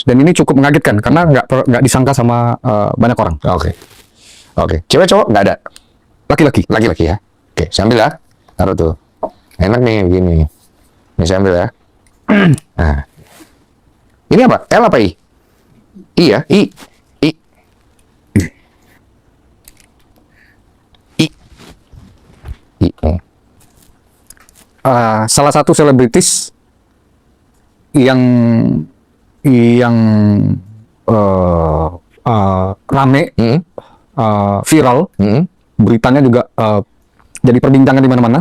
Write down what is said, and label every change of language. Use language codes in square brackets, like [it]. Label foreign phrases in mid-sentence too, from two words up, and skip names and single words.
[id] Dan ini cukup mengagetkan karena nggak disangka sama banyak orang. Oke. Oke. Cewek cowok nggak ada. Laki-laki. Laki-laki ya. Oke. Saya ambil ya. Taruh tuh. Enak nih begini. Ini saya ambil ya. Nah. Ini apa? L apa I? I ya? I. I. I. I. Salah satu selebritis yang rame, Mm. viral, Mm. beritanya juga jadi perbincangan di mana-mana.